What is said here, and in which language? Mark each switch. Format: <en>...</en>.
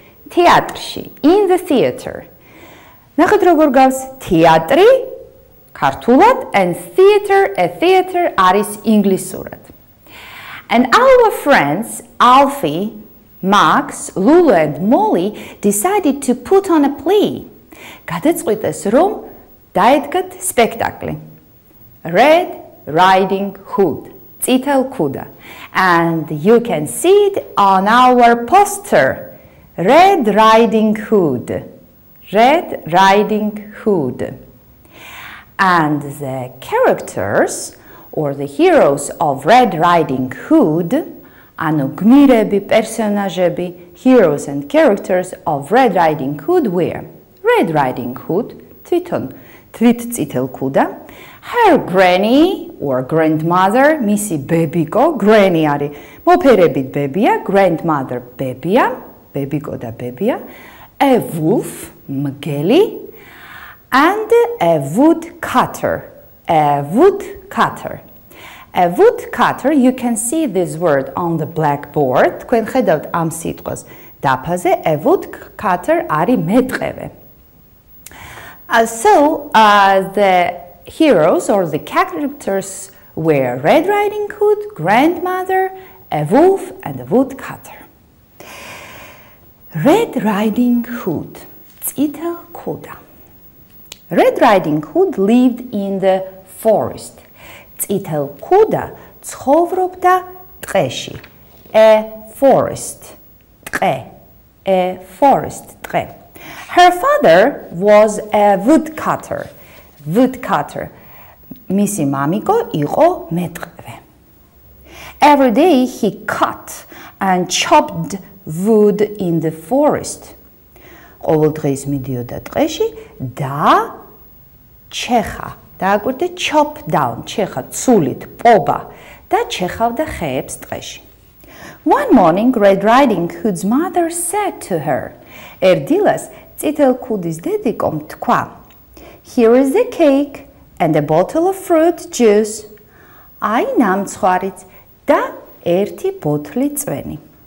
<en>Teatrში, in the theater.</en> <ka>ნახეთ როგორ გავს თეატრი ქართულად</ka> <en>and theater</en> <ka>არის ინგლისურად.</ka> <en>And our friends Alfie, Max, Lulu and Molly decided to put on a play.</en> <ka>გადაწყვიტეს რომ დაედგათ სპექტაკლი.</ka> <en>Red Riding Hood.</en> <ka>წითელ ქუდა.</ka> <en>And you can see it on our poster. Red Riding Hood. Red Riding Hood. And the characters or the heroes of Red Riding Hood,</en> <ka>ანუ გმირები, პერსონაჟები,</ka> <en>heroes and characters of Red Riding Hood were Red Riding Hood,</en> <ka>თვითონ წითელ ქუდა,</ka> <en>her granny or grandmother,</en> <ka>მისი ბებიკო,</ka> <en>granny</en> <ka>არის მოფერებით ბებია,</ka> <en>grandmother</en> <ka>ბებია, ბებიკო და ბებია,</ka> <en>a wolf,</en> <ka>მგელი,</ka> <en>and a woodcutter. A woodcutter. A woodcutter, you can see this word on the blackboard.</en> <ka>თქვენ ხედავთ ამ სიტყვას დაფაზე,</ka> <en>a woodcutter</en> <ka>არის მეტყევე.</ka> <en>So the heroes or the characters were Red Riding Hood, grandmother, a wolf, and a woodcutter. Red Riding Hood.</en> <ka>წითელ ქუდა.</ka> <en>Red Riding Hood lived in the forest.</en> <ka>წითელ ქუდა ცხოვრობდა ტყეში.</ka> <en>A forest. ტყე. A forest. ტყე. Her father was a woodcutter. Woodcutter.</en> <ka>მისი მამიკო იყო მეტყევე.</ka> <en>Every day he cut and chopped wood in the forest.</en> <ka>ყოველ დღეს მიდიოდა ტყეში და ჩეხა. დააკვირდე</ka> <en>chop down,</en> <ka>ჩეხა ცულით, პობა და ჩეხავდა ხეებს ტყეში.</ka> <en>One morning Red Riding Hood's mother said to her,</en> <ka>ერდილას წითელ ქუდის დედიკომ თქვა,</ka> <en>here is the cake and a bottle of fruit juice.</en> <ka>აი ნამცხვარიც და ერთი ბოთლი წვენი.</ka>